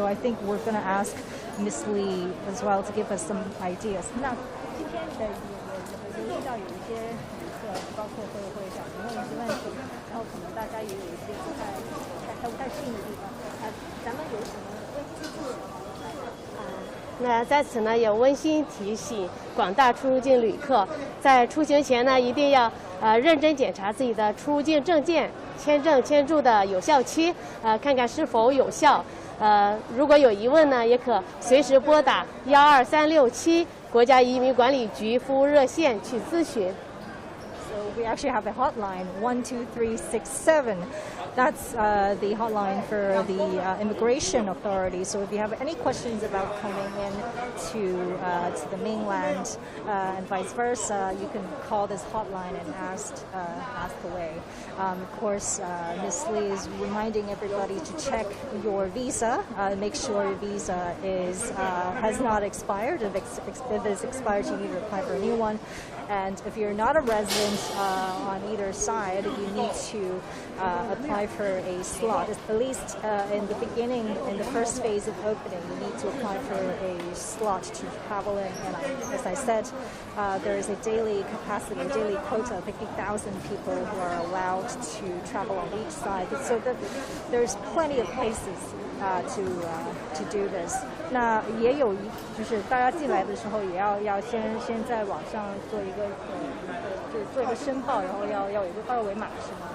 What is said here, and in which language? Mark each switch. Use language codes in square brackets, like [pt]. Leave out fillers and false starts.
[en] So I think we're going to ask Ms. Li as well to give us some ideas. [zh] 那今天的有留意到有一些旅客，包括会想问一些问题，然后可能大家也有一些不太适应的地方。咱们有什么温馨提醒吗？那在此呢，也温馨提醒广大出入境旅客，在出行前呢，一定要认真检查自己的出入境证件、签证签注的有效期，看看是否有效。如果有疑问呢，也可随时拨打12367国家移民管理局服务热线去咨询。 [en] So we actually have a hotline 12367. That's the hotline for the immigration authority. So if you have any questions about coming in to the mainland and vice versa, you can call this hotline and ask away. Of course, Ms. Li is reminding everybody to check your visa. Make sure your visa has not expired. If it's expired, you need to apply for a new one. And if you're not a resident on either side, you need to apply for a slot. At least in the beginning, in the first phase of opening, you need to apply for a slot to travel in. And as I said, there is a daily capacity, a daily quota of 50,000 people who are allowed to travel on each side. So there's plenty of places to do this. [zh] 那也有就是大家进来的时候也要先在网上做一个就是做一个申报，然后要有一个二维码是吗？